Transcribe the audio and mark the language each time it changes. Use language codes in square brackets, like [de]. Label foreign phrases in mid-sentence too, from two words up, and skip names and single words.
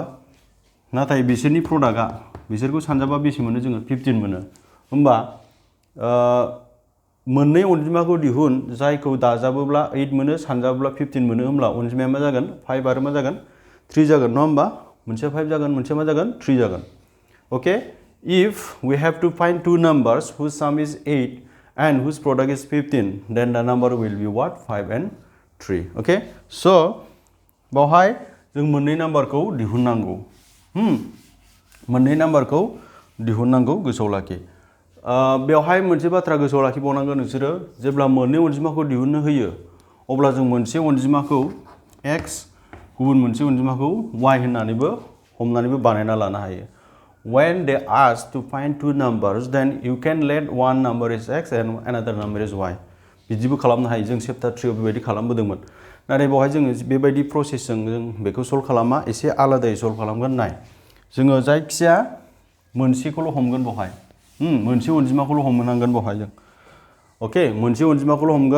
[brx] नाथाय बिसोरनि प्रडाक्टआ, बिसोरखौ सानजाबा बेसे मोनो जोङो? 15 मोनो। होमबा मोननै अनजिमाखौ दिहुन जायखौ दाजाबोब्ला 8 मोनो, सानजाबोब्ला 15 मोनो। होमब्ला अनजिमाया मा जागोन? 5 आरो मा जागोन? 3 जागोन, नङा होमबा? मोनसेया 5 जागोन, मोनसेया मा जागोन? 3 जागोन। [en] ओके, if we have to find two numbers whose sum is 8 and whose product is 15, then the number will be what? 5 and 3. Okay, so [brx] बावहाय जों मोननै नाम्बारखौ दिहुननांगौ। मोननै नाम्बारखौ दिहुननांगौ, गोसोआव लाखि। बेवहाय मोनसे बाथ्रा गोसोआव लाखिबावनांगोन नोंसोरो, जेब्ला मोननै अनजिमाखौ दिहुननो होयो अब्ला जों मोनसे अनजिमाखौ x, गुबुन मोनसे अनजिमाखौ y होननानैबो हमनानैबो बानायना लानो हायो। [en] When they ask to find two numbers, then you can let one number is x and another number is y. [brx] बिदिबो खालामनो हायो। जों चैप्टार 3 आव बेबायदि खालामबोदोंमोन। नाथाय बेवहाय जोङो बेबायदि प्रसेसजों जों बेखौ सल्व खालामा, एसे आलादायै सल्व खालामगोन। नाय, जोङो जायखिया मोनसेखौल' हमगोन बेवहाय, मोनसे अनजिमाखौल' हमनांगोन बेवहाय जों। ओके, मोनसे अनजिमाखौल' हमगोन।